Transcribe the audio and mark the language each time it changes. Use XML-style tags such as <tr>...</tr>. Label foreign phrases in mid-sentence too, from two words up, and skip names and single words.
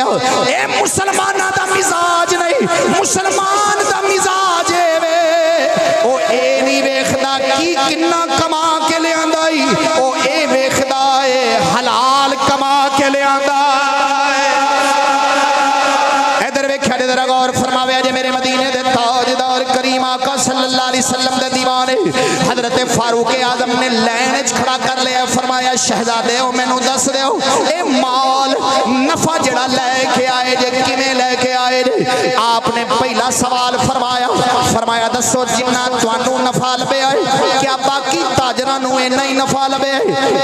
<pa>اے مسلماناں دا مزاج نہیں، مسلمان دا مزاج ہے وے او اے نہیں ویکھدا کی کنا کما کے لے آندا، او اے ویکھدا ہے حلال کما کے لے آندا. ادھر ویکھیا ذرا غور فرماوے جے میرے مدینے دے تاجدار کریم آقا</pa> <ar>صلى الله عليه وسلم</ar> <pa>دے دیوانے حضرت فاروق اعظم نے لائن چ کھڑا کر لیا، فرمایا شہزادے ہو مینوں دس دو اے مال نفع جیہڑا لے کے آئے جے کیویں لے کے آئے جے. آپ نے پہلا سوال فرمایا، فرمایا دسو جنا تہانوں نفع لبھے ہے کیا باقی تاجراں نوں اِنا ہی نفع لبھے ہے?</pa>